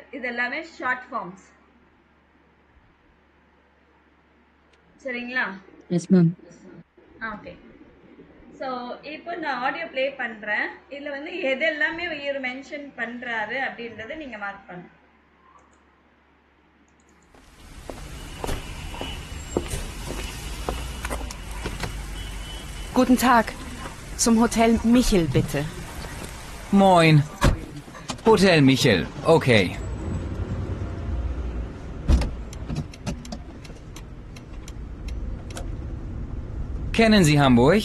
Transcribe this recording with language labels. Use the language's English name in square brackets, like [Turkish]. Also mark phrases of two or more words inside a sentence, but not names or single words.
[Tamil] இது எல்லாமே [English] short forms. [Tamil] சரிங்களா? [English] Yes, ma'am. [Tamil] ஓகே. ஸோ இப்போ நான் [English] audio play [Tamil] பண்ணுறேன். இதில் வந்து எது எல்லாமே இவர் மென்ஷன் பண்ணுறாரு அப்படின்றத நீங்கள் மார்க் பண்ணுங்க. [German] Guten Tag. Zum Hotel Michel, bitte. Moin. Hotel Michel, okay. Kennen Sie Hamburg?